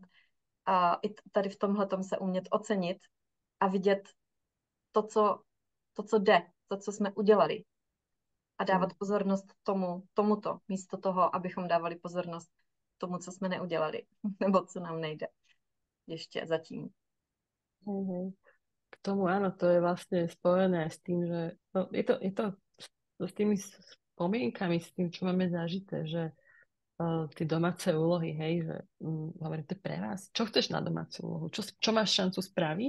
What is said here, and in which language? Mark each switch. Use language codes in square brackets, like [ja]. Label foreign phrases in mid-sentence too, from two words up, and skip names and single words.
[cs] A i tady v tomhletom se umět ocenit a vidět to, co jde, to, co jsme udělali. A dávat pozornost tomuto, místo toho, abychom dávali pozornost tomu, co jsme neudělali, nebo co nám nejde ještě zatím. [sk] K tomu áno, to je vlastne spojené s tým, že je to s tými spomienkami, s tým, čo máme zažité, že tie domáce úlohy, hej, že hovorím, to je pre vás. Čo chceš na domácu úlohu? Čo máš šancu spraviť?